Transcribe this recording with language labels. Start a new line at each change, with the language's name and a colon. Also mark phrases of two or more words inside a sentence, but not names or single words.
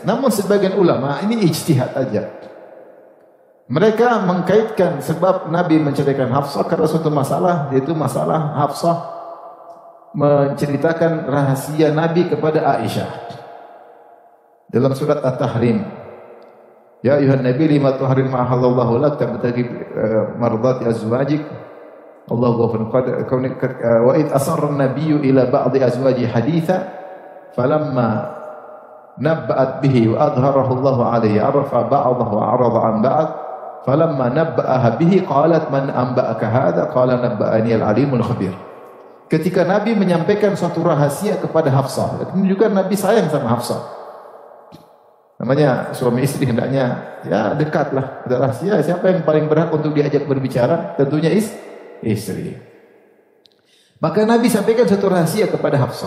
Indonesian: Namun sebagian ulama, ini ijtihad aja. Mereka mengkaitkan sebab Nabi menceraikan Hafsah karena suatu masalah, yaitu masalah Hafsah menceritakan rahasia Nabi kepada Aisyah. Dalam surat
Arabic: At-Tahrim, يا أيها النبي لم تحرم ما أحل الله لك تبتغي مرضات أزواجك. الله غفور قدير. وإذ أسر النبي إلى بعض أزواجه حديثا فلما نبأت به وأظهره الله عليه عرف بعضه وأعرض عن بعض. فلما نبأها به قالت من أنبأك هذا قال نبأني العليم الخبير.
Indonesian: Ketika Nabi menyampaikan suatu rahasia kepada Hafsah, menunjukkan Nabi sayang sama Hafsah. Namanya suami istri hendaknya ya dekatlah. Ada rahasia, siapa yang paling berhak untuk diajak berbicara? Tentunya istri. Maka Nabi sampaikan suatu rahasia kepada Hafsah.